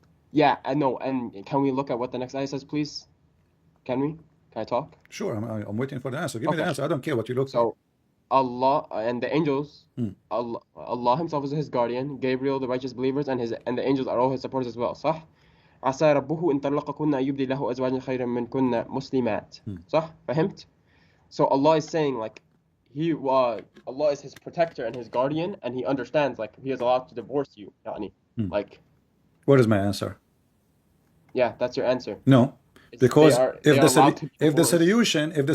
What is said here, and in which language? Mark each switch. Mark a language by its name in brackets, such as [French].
[English] Yeah, I know. And can we look at what the next ayah says, please? Can we? Can I talk? Sure, I'm waiting for the answer. Give me the Okay. answer. I don't care what you look for. So Allah and the angels, Allah himself is his guardian, Gabriel, the righteous believers, and the angels are all his supporters as well. [Arabic] صح؟ عسى ربه إن طلقكن أن يبدي له أزواجا خيرا منكن مسلمات. صح؟ فهمت? [English] So Allah is saying like Allah is his protector and his guardian, and he understands like he is allowed to divorce you. يعني. Like, What is my answer? yeah, that's your answer. No, because if the Allah